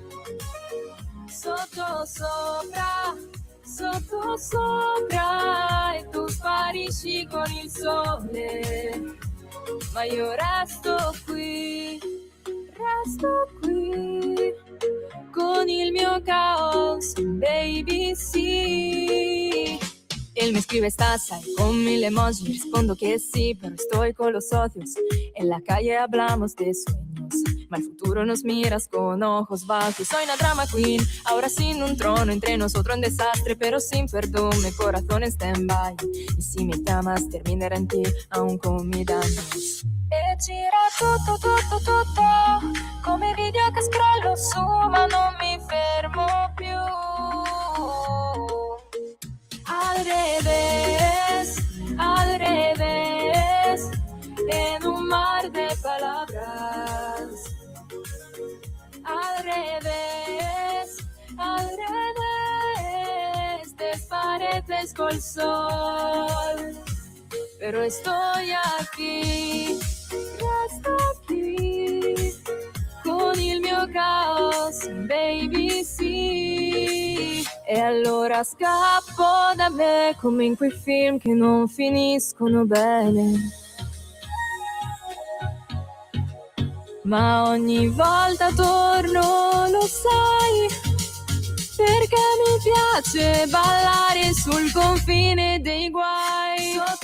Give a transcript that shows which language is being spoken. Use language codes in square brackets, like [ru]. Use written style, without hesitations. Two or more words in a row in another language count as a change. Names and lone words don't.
[it] Sotto sopra, e tu sparisci con il sole. Ma io resto qui, con il mio caos, baby, sì. [es] Él me escribe estás ahí con 1000 emojis, respondo que sí, pero estoy con los odios. En la calle hablamos de sueños, ma el futuro nos miras con ojos bajos. Soy una [en] drama queen, [es] ahora sin un trono, entre nosotros un desastre, pero sin perdón, mi corazón está en stand-by. Y si me llamas, terminará en ti, aún con mi daños. [it] che gira tutto, tutto, tutto, come video che scrollo su ma non mi fermo più. [es] Al revés, en un mar de palabras. Al revés, despareces col sol. Pero estoy aquí, [it] resto qui, con il mio caos, baby, sì. E allora scappo da me come in quei film che non finiscono bene. Ma ogni volta torno, lo sai, perché mi piace ballare sul confine dei guai.